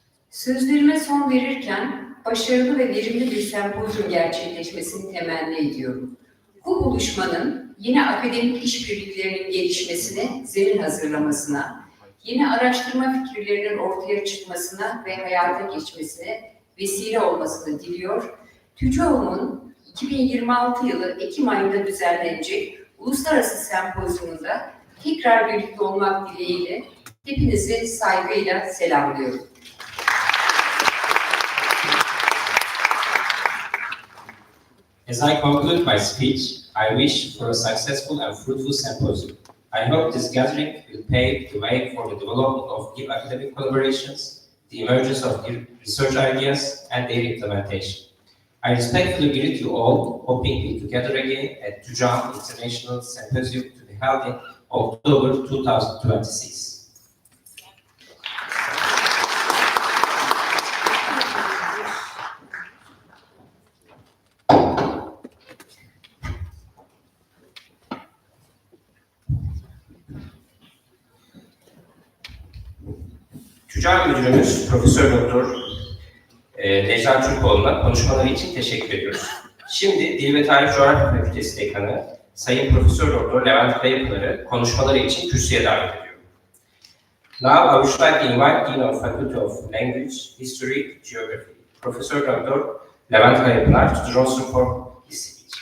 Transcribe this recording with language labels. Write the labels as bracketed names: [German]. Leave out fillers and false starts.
[Turkish] Sözlerime son verirken başarılı ve verimli bir sempozyum gerçekleşmesini temenni ediyorum. Bu buluşmanın yeni akademik işbirliklerinin gelişmesine, zemin hazırlamasına, yeni araştırma fikirlerinin ortaya çıkmasına ve hayata geçmesine vesile olmasını diliyor. Tücaum'un 2026 yılı Ekim ayında düzenlenecek uluslararası sempozyumunda tekrar birlikte olmak dileğiyle hepinizi saygıyla selamlıyorum. [English] As I conclude my speech, I wish for a successful and fruitful symposium. I hope this gathering will pave the way for the development of deep academic collaborations, the emergence of research ideas, and their implementation. I respectfully greet you all, hoping we together again at Tücaum International Symposium to be held in October 2026. [Turkish] Tücaum Müdürümüz Profesör Doktor Necla Türkoğlu'na konuşmaları için teşekkür ediyoruz. Şimdi Dil ve Tarih Coğrafya Fakültesi Dekanı Sayın Profesör Doktor Levent Kayapınar'ı konuşmaları için kürsüye davet ediyorum. [English] Now I would like to invite Dean of Faculty of Language, History, Geography, Profesör Doktor Levent Kayapınar to the rostrum for his speech.